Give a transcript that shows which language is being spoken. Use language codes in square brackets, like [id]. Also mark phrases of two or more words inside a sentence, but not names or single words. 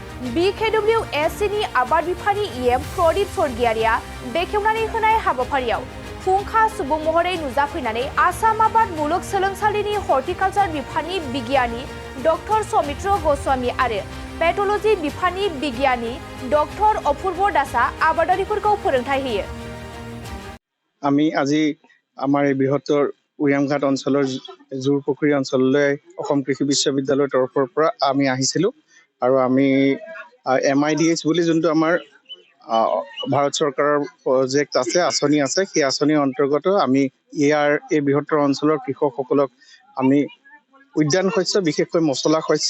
[brx] BKWSCनि आबाद बिफाननि EM प्रदीप स्वर्गियारिया बेखेवनानै होनाय हाबाफारियाव फुंखा सुबुं महरै नुजाफैनानै आसाम आबाद मुलुगसोलोंसालिनि हर्टिकालचार बिफाननि बिगियानि डक्टर सौमित्र गोस्वामी आरो पेथोलॉजी बिफाननि बिगियानी डक्टर अपूर्व दासा आबादारिफोरखौ फोरोंथाय होयो। [as] আমি আজি আমাৰ এই বৃহত্তৰ উৰিয়ামঘাট অঞ্চলৰ জোৰপুখুৰী অঞ্চললৈ অসম কৃষি বিশ্ববিদ্যালয়ৰ তৰফৰ পৰা আমি আহিছিলোঁ আৰু আমি MIDH বুলি যোনটো আমাৰ ভাৰত চৰকাৰৰ প্ৰজেক্ট আছে আঁচনি আছে সেই আঁচনিৰ অন্তৰ্গত আমি এই বৃহত্তৰ অঞ্চলৰ কৃষকসকলক আমি উদ্যান শস্য বিশেষকৈ মছলা শস্য